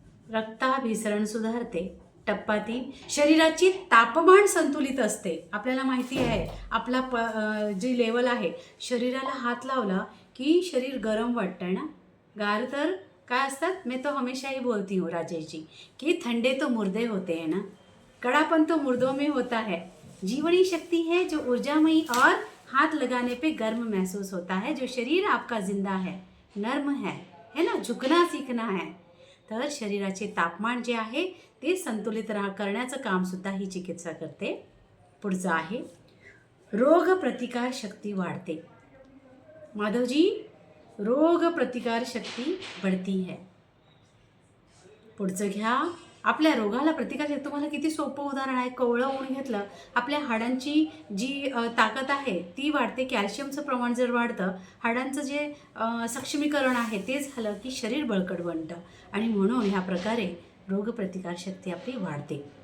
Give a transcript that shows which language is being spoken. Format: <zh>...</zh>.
<mr>रक्ताभिसरण सुधारते. टप्पा 3 शरीराची तापमान संतुलित असते. आपल्याला माहिती आहे आपला जी लेवल आहे, शरीराला हात लावला की शरीर गरम वाटतं ना. गार तर काय असतात,</mr> <hi>मैं तो हमेशा ही बोलती हूँ राजेश जी कि ठंडे तो मुर्दे होते हैं ना, कड़ापन तो मुर्दों में होता है. जीवनी शक्ति है जो ऊर्जामयी और हाथ लगाने पे गर्म महसूस होता है. जो शरीर आपका जिंदा है, नर्म है ना, झुकना सीखना है.</hi> <mr>तर शरीराचे तापमान जे आहे ते संतुलित करण्याचं काम सुद्धा ही चिकित्सा करते. पुढचं आहे रोग प्रतिकार शक्ती वाढते.</mr> <hi>माधवजी, रोग प्रतिकार शक्ती बढ़ती है.</hi> <mr>पुढचं घ्या. आपल्या रोगाला प्रतिकार शक्ती. तुम्हाला किती सोपं उदाहरण आहे. कोवळं ऊन घेतलं, आपल्या हाडांची जी ताकद आहे ती वाढते. कॅल्शियमचं प्रमाण जर वाढतं, हाडांचं जे सक्षमीकरण आहे ते झालं की शरीर बळकट बनतं आणि म्हणून ह्या प्रकारे रोगप्रतिकार शक्ती आपली वाढते.</mr>